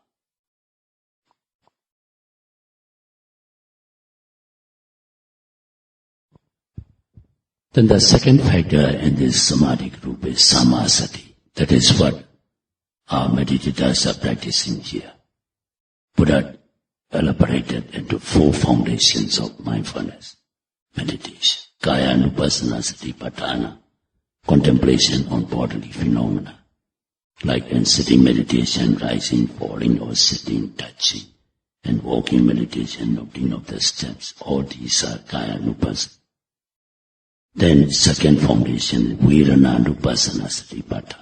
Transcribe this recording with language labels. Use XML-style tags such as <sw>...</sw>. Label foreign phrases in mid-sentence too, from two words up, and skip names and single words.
<en>Then the second factor in this Samadhi group is Sammasati. That is what our meditators are practicing here. Buddha elaborated into four foundations of mindfulness meditation.</en> <pi>Kaya-nupassana satipatthana,</pi> <en>contemplation on bodily phenomena, like in sitting meditation, rising, falling, or sitting, touching, and walking meditation, noting of the steps. All these are Kaya-nupassana. Then second foundation,</en> <pi>Vedana-nupassana satipatthana.</pi>